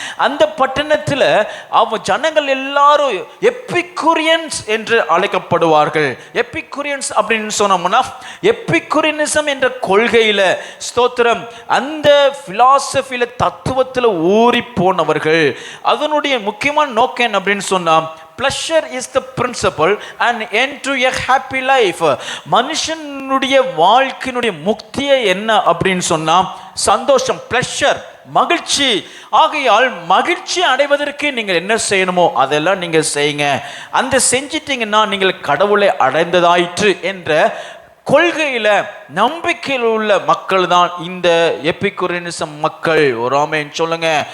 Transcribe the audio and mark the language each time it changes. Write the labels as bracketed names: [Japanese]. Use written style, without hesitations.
[Tamil] அந்த பட்டணத்தில் ஜனங்கள் எல்லாரும் எபிகுரியன்ஸ் என்று அழைக்கப்படுவார்கள். எபிகுரியன்ஸ் அப்படின்னு சொன்னோம்னா, எபிகுரியனிசம் என்ற கொள்கையில, ஸ்தோத்திரம், அந்த பிலாசபியில, தத்துவத்தில் ஊறி போனவர்கள். அதனுடைய முக்கியமான நோக்கம் என்ன அப்படின்னு சொன்னா, [English] pleasure is the principle and end to a happy life. [Tamil] மனுஷனுடைய வாழ்க்கையினுடைய முக்தியே என்ன அப்படின்னு சொன்னா, சந்தோஷம், pleasure, மகிழ்ச்சி. ஆகையால் மகிழ்ச்சி அடைவதற்கு நீங்கள் என்ன செய்யணுமோ அதெல்லாம் நீங்க செய்யுங்க. அந்த செஞ்சிட்டீங்கன்னா நீங்கள் கடவுளை அடைந்ததாயிற்று என்ற கொள்கையில, நம்பிக்கையில் உள்ள மக்கள் தான் இந்த எபிகுரியனிசம் மக்கள். ஒரு ஆமென் சொல்லுங்க.